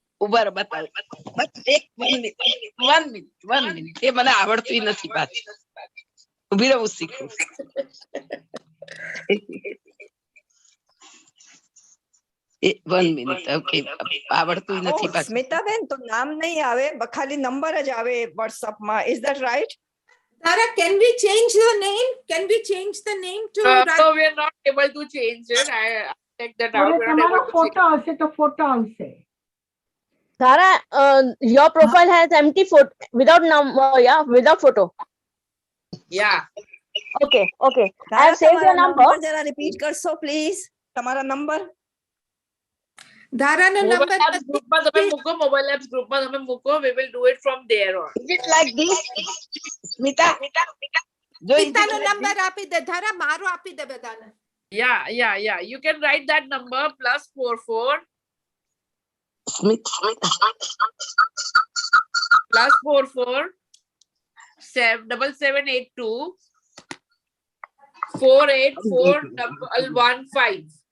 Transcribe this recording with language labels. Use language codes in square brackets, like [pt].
[gu] ઉભા રહો બતાવો. એક મિનિટ એ મને આવડતું નથી પાછું. ઉભી રહું શીખું. [en] One minute. Okay. [gu] આવડતું નથી પાછું. સ્મિતાબેન તો નામ નહીં આવે, ખાલી નંબર જ આવે WhatsApp માં. [en] Is that right? Tara, can we change the name? Can we change the name to? No, we are not able to change it. I checked that out. [gu] હવે [en] We are not [gu] તમારો [en] able to [gu] photo હશે તો photo આવશે. [en] Dhara, your profile has empty photo without number, yeah, without photo. Yeah. Okay. I have saved your number. [gu] જરા repeat કરશો please તમારા number. ધારાનો [en] Mobile [gu] number apps group માં તમે મૂકો, mobile apps group માં તમે મૂકો. [en] We will do it from there on. Is it like this? Smita [gu] પિતાનો નંબર આપી દે. ધારા મારો આપી દે બધાને. [en] Yeah. You can write that number +44 +44 7782 48415.